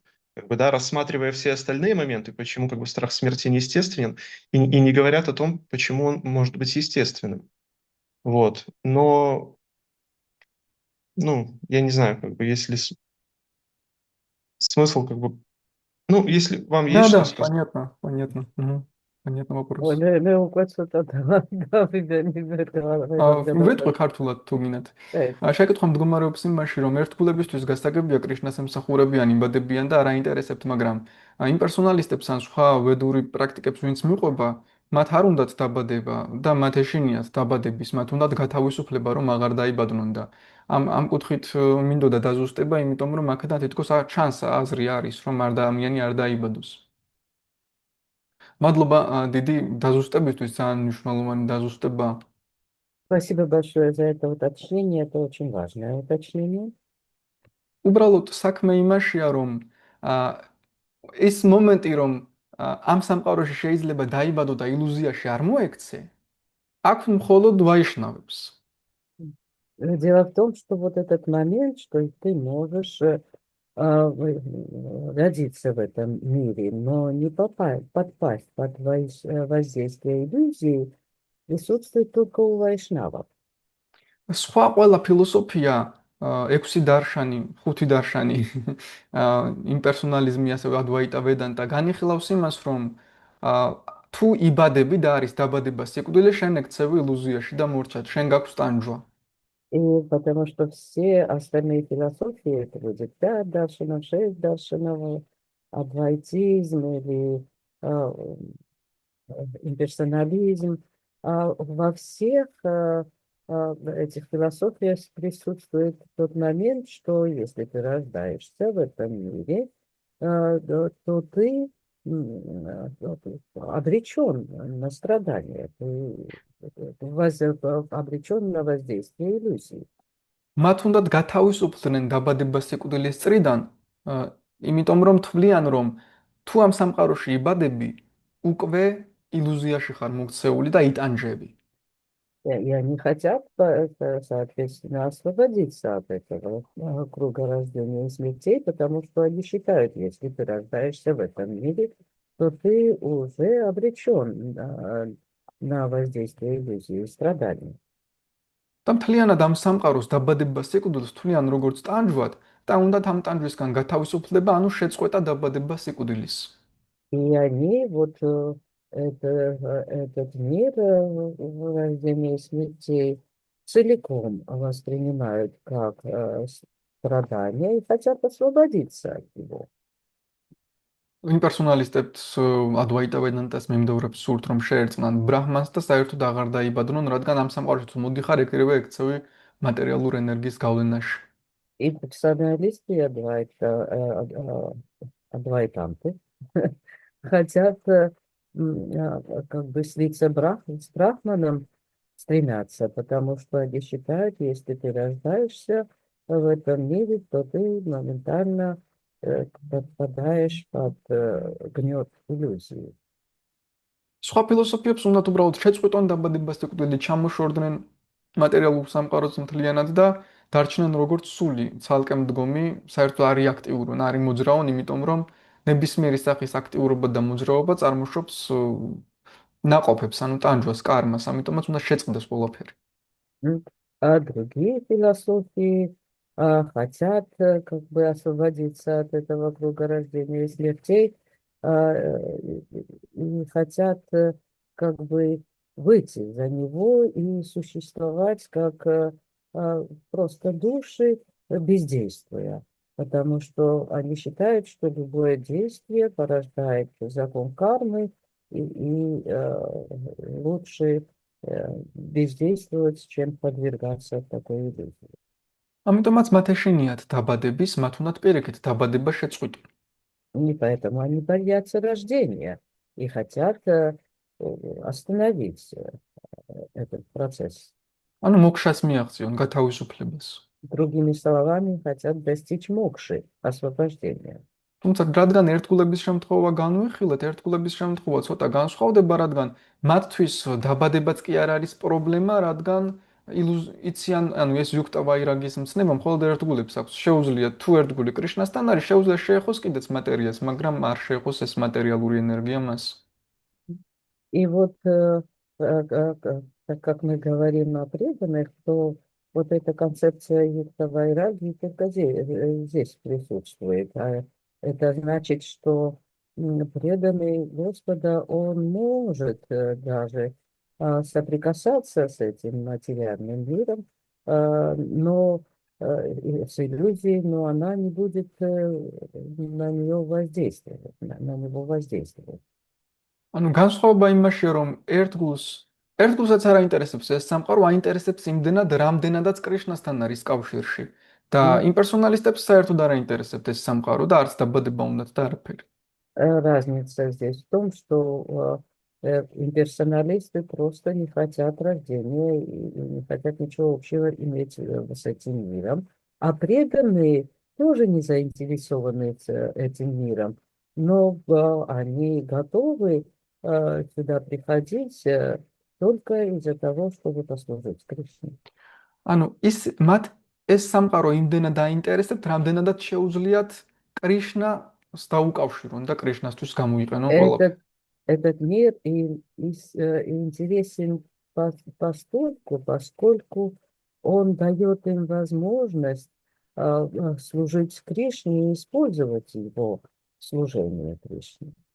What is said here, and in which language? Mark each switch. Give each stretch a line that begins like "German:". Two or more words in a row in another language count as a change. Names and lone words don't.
Russian: Как бы, да, рассматривая все остальные моменты, почему как бы страх смерти неестественен, и не говорят о том, почему он может быть естественным. Вот. Но ну, я не знаю, как бы, если смысл, как бы, ну, если вам есть что Да, сказать. понятно. Мгм. Понятно ой, вопрос.
Georgian: მე უკვე ცოტა ვიტყვი ქართულად თუ გინდათ. შეკითხვა მდგომარეობს იმაში, რომ ერთგულებისთვის გასაგებია კრიშნას ემსახურებიან, იბადებიან და არ აინტერესებთ, მაგრამ იმპერსონალისტებს ან სხვა ვედური პრაქტიკებს ვინც მიყვება, მათ არ უნდათ დაბადება და მათ ეშინიათ დაბადების, მათ უნდათ გათავისუფლება, რომ აღარ დაიბადნონ და ამ კუთხით მინდოდა დაზუსტება, იმიტომ რომ აქედან თითქოს ჩანს აზრი არის, რომ არ ადამიანი არ დაიბადოს. მადლობა დიდი დაზუსტებისთვის, ძალიან მნიშვნელოვანი დაზუსტება.
Russian: Спасибо большое за это уточнение, это очень важное уточнение.
Georgian: უბრალოდ საქმე იმაშია, რომ ეს მომენტი, რომ ამ სამყაროში შეიძლება დაიბადო და ილუზიაში არ მოექცე, აქვს მხოლოდ ვაიშნავებს.
Russian: Дело в том, что вот этот момент, что ты можешь родиться в этом мире, но не подпасть под воздействие иллюзии, присутствует только у вайшнавов.
Georgian: სხვა ყველა ფილოსოფია, 6 დარშანი, 5 დარშანი, იმპერსონალიზმი, ასევე ადვაიტა ვედანტა განიხილავს იმას, რომ თუ იბადები და არის დაბადება სიკვდილი, შენ ექცევი ილუზიაში და მორჩად, შენ გაქვს ტანჯვა.
Russian: И потому что все остальные философии, это будет 5 даршанов, 6 даршанов, адвайтизм или имперсонализм, во всех этих философиях присутствует тот момент, что если ты рождаешься в этом мире, то ты обречен на страдания, ты обречен на воздействие иллюзий.
Georgian: მათ უნდათ გათავისუფლდნენ დაბადება სიკვდილის წრიდან, იმიტომ რომ თვლიან, რომ თუ ამ სამყაროში იბადები, უკვე ილუზიაში ხარ მოქცეული და იტანჯები.
Russian: И они хотят, соответственно, освободиться от этого круга рождения и смертей, потому что они считают, если ты рождаешься в этом мире, то ты уже обречен на воздействие иллюзии и страданий.
Georgian: და მთლიანად ამ სამყაროს დაბადება სიკვდილს თვლიან როგორც ტანჯვად და უნდათ ამ ტანჯვისგან გათავისუფლება, ანუ შეწყვეტა დაბადება სიკვდილის.
Russian: И они вот этот мир рождения и смертей целиком воспринимают как страдания и хотят освободиться от него.
Georgian: იმპერსონალისტებს ადვაიტა ვედანტას მიმდევრებს სურთ, რომ შეერწყნან ბრაჰმანს და საერთოდ აღარ დაიბადნონ, რადგან ამ სამყაროში თუ მოდიხარ, ეკრება ექცევი მატერიალურ ენერგიის გავლენაში.
Russian: Имперсоналисты и адвайтанты хотят как бы слиться с Брахманом, стремятся, потому что они считают, если ты рождаешься в этом мире, то ты моментально подпадаешь под гнет иллюзии.
Georgian: სხვა ფილოსოფიებს უნდათ უბრალოდ შეწყვეტონ დაბადება სიკვდილი, ჩამოშორდნენ მატერიალურ სამყაროს მთლიანად და დარჩნენ როგორც სული, ცალკე მდგომი, საერთოდ არ აქტიურონ, არ მოძრაონ, იმიტომ რომ ნებისმიერი სახის აქტიურობა და მოძრაობა წარმოშობს ნაყოფებს, ანუ ტანჯვას, კარმას, ამიტომაც უნდა შეწყდეს ყველაფერი.
Russian: А другие философии хотят как бы освободиться от этого круга рождения и смертей, и хотят как бы выйти за него и существовать как просто души, бездействуя. Потому что они считают, что любое действие порождает закон кармы, и лучше бездействовать, чем подвергаться такой иллюзии.
Georgian: ამიტომაც მათ ეშინიათ დაბადების, მათ უნდათ პირიქით დაბადება შეწყვიტონ.
Russian: И поэтому они боятся рождения и хотят остановить этот процесс.
Georgian: ანუ მოქშას მიაღწიონ, გათავისუფლებას.
Russian: Другими словами, хотят достичь мокши, освобождения.
Georgian: თუმცა რადგან ერთგულების შემთხვევა განვიხილეთ, ერთგულების შემთხვევა ცოტა განსხვავდება, რადგან მათთვის დაბადებაც კი არ არის პრობლემა, რადგან იციან, ანუ ეს იუქტა ვაირაგის მცნება მხოლოდ ერთგულებს აქვს. შეუძლიათ თუ ერთგული კრიშნასთან არის, შეუძლია შეეხოს კიდეც მატერიას, მაგრამ არ შეეხოს ეს მატერიალური ენერგია მას.
Russian: И вот, так как мы говорим о преданных, то вот эта концепция юкта вайраги только здесь присутствует. А это значит, что преданный Господа, он может даже соприкасаться с этим материальным миром, но с иллюзией, но она не будет на нее воздействовать, на него воздействовать.
Georgian: ანუ განსხვავება იმაშია, რომ ერთგულსაც არ აინტერესებს ეს სამყარო, აინტერესებს იმდენად, რამდენადაც კრიშნასთან არის კავშირში. და
Russian: Ну,
Georgian: იმპერსონალისტებს საერთოდ არ აინტერესებთ ეს სამყარო და არც დაბადება უნდათ და არაფერი.
Russian: разница здесь в том, что имперсоналисты просто не хотят рождения и не хотят ничего общего иметь с этим миром, а преданные тоже не заинтересованы этим миром, но они готовы сюда приходить только из-за того, чтобы послужить Кришне.
Georgian: ანუ მათ ეს სამყარო იმდენად აინტერესებთ, რამდენადაც შეუძლიათ კრიშნას დაუკავშირონ და კრიშნასთვის გამოიყენონ ყველაფერი.
Russian: Этот мир интересен поскольку он дает им возможность служить Кришне и использовать его в служении Кришне.